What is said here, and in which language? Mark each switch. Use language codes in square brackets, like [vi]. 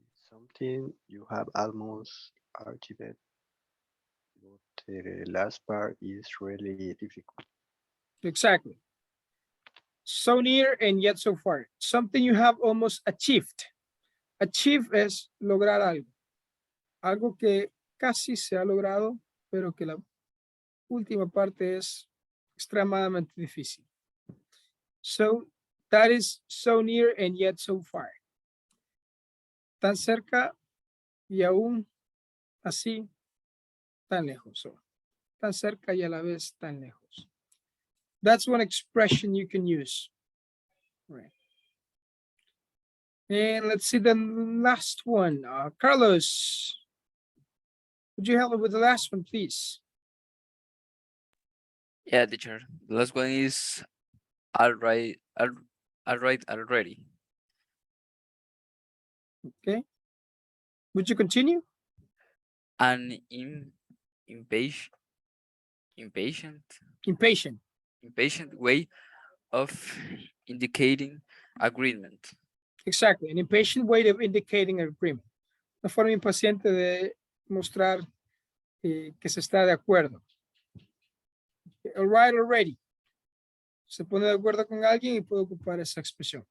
[en] Something you have almost achieved, but the last part is really difficult. Exactly. So near and yet so far. Something you have almost achieved. [es] Achieve es lograr algo. Algo que casi se ha logrado, pero que la última parte es extremadamente difícil. [en] So that is so near and yet so far. [es] Tan cerca y aún así tan lejos. So, tan cerca y a la vez tan lejos. [en] That's one expression you can use. Right. And let's see the last one. Carlos, would you help me with the last one, please? Yeah, teacher. The last one is all right already. Okay. Would you continue? An impatient Impatient. way of indicating agreement. Exactly. An impatient way of indicating agreement. [es] Una forma impaciente de mostrar que se está de acuerdo. [en] All right already. [es] Se pone de acuerdo con alguien y puede ocupar esa expresión.